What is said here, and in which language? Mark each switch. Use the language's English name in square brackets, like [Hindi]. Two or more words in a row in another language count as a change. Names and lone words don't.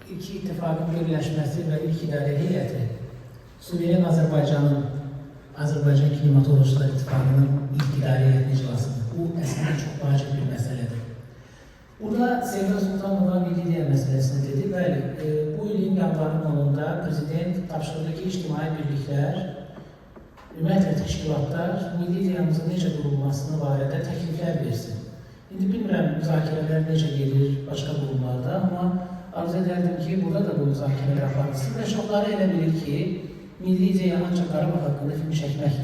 [Turkish] iki ittifakın birleşmesi ve ilk idare heyeti, Suriye'nin Azerbaycan Klimatologlar İttifakı'nın ilk idare heyetini iclasıdır. Bu aslında çok vacip bir meseledir. Burada Sevda Sultanova Milli Diya meselesini dedi. [Azerbaijani] Bəli, bu ilin yanvarın 10'unda Prezident tapşırdığı ki, ictimai birliklər, ümumiyyətlə təşkilatlar milli diyamızın necə qurulmasını barədə təkliflər versin. İndi bilmirəm müzakirələr necə gedir başqa qurumlarda, amma arzu ederdim ki, burada da bu müzakirələr aparılsın və çoxları elə bilir ki, milli ideya ancaq Qarabağ haqqında film çəkməkdir.